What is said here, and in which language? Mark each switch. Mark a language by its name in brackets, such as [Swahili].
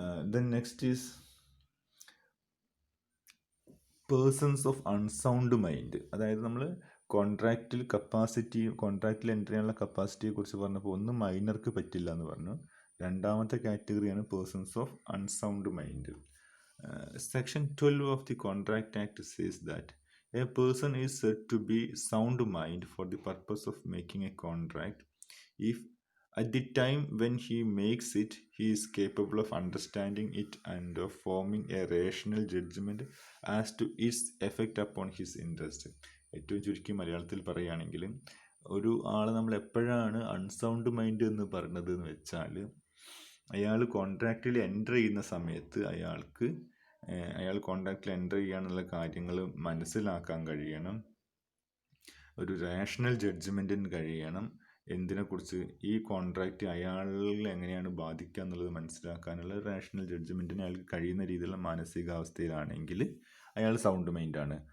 [English] Then next is persons of unsound mind. [Malayalam] അതായത് നമ്മൾ കോൺട്രാക്റ്റിൽ enter ചെയ്യാനുള്ള കപ്പാസിറ്റിയെ കുറിച്ച് പറഞ്ഞപ്പോൾ ഒന്ന് മൈനർക്ക് പറ്റില്ല എന്ന് പറഞ്ഞു. രണ്ടാമത്തെ കാറ്റഗറിയാണ് [English] Persons of unsound mind. Section 12 of the contract act says that a person is said to be sound mind for the purpose of making a contract if At the time when he makes it, he is capable of understanding it and of forming a rational judgment as to its effect upon his interest. [Malayalam] ഏറ്റവും ചുരുക്കി മലയാളത്തിൽ പറയുകയാണെങ്കിൽ ഒരു ആളെ നമ്മൾ എപ്പോഴാണ് unsound mind എന്ന് പറഞ്ഞത് എന്ന് വെച്ചാൽ, അയാൾ കോൺട്രാക്റ്റിൽ എൻ്റർ ചെയ്യുന്ന സമയത്ത് അയാൾ കോൺട്രാക്റ്റിൽ എൻ്റർ ചെയ്യാനുള്ള കാര്യങ്ങൾ മനസ്സിലാക്കാൻ കഴിയണം, ഒരു റേഷണൽ ജഡ്ജ്മെൻറ്റിന് കഴിയണം, എന്തിനെക്കുറിച്ച് ഈ കോൺട്രാക്റ്റ് അയാളിൽ എങ്ങനെയാണ് ബാധിക്കുക എന്നുള്ളത് മനസ്സിലാക്കാനുള്ള റേഷണൽ ജഡ്ജ്മെൻറ്റിന് അയാൾക്ക് കഴിയുന്ന രീതിയിലുള്ള മാനസികാവസ്ഥയിലാണെങ്കിൽ അയാൾ സൗണ്ട് മൈൻഡാണ്.